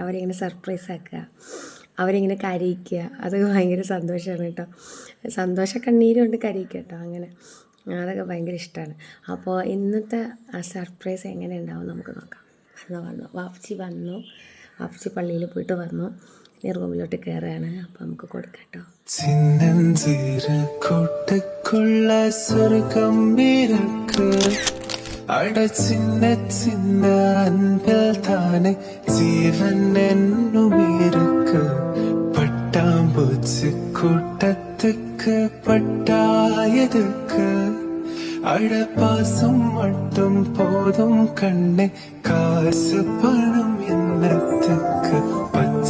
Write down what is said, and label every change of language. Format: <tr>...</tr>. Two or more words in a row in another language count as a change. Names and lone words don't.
<ml>അവരിങ്ങനെ സർപ്രൈസ് ആക്കുക, അവരിങ്ങനെ കരയിക്കുക, അതൊക്കെ ഭയങ്കര സന്തോഷമാണ് കേട്ടോ. സന്തോഷ കണ്ണീരുണ്ട്, കരയിക്കുക കേട്ടോ. അങ്ങനെ അതൊക്കെ ഭയങ്കര ഇഷ്ടമാണ്. അപ്പോൾ ഇന്നത്തെ ആ സർപ്രൈസ് എങ്ങനെ ഉണ്ടാവും നമുക്ക് നോക്കാം. വാപ്പച്ചി പള്ളിയിൽ പോയിട്ട് വന്നു. ഇനി റൂമിലോട്ട് കയറുകയാണ്. അപ്പോൾ നമുക്ക് കൊടുക്കാം കേട്ടോ.</ml> <ta>கூட்டுக்குள்ள சொர்க்கம் இருக்கு, அட சின்ன சின்ன அன்பில் தானே ஜீவன் என்னும் இருக்கு. பட்டாம்பூச்சி கூட்டத்துக்கு பட்டாயதுக்கு, அட பாசம் மட்டும் போதும் கண்ணே, காசு பணம் என்னத்துக்கு.</ta>